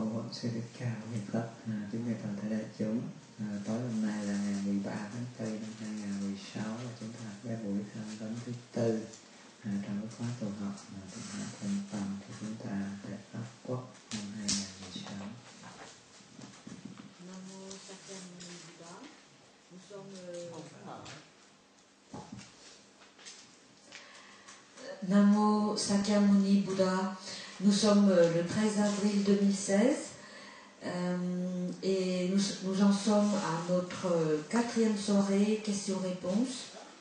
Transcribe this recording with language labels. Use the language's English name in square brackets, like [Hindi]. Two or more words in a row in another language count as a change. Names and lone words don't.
[Vietnamese] Sư Thích Ca Niệm Phật, kính thưa toàn thể đại chúng. Tối hôm nay là ngày 13 tháng 4 năm 2016 và chúng ta có buổi tham vấn thứ tư trong cái khóa tu học Tịnh Hải Tinh Tông của chúng ta tại Pháp Quốc năm 2016. Nam mô Sakyamuni Buddha. [French] Nous sommes [Vietnamese] Nam mô Sakyamuni Buddha. [French] Nous sommes le 13 avril 2016 et nous en sommes à notre quatrième soirée questions-réponses.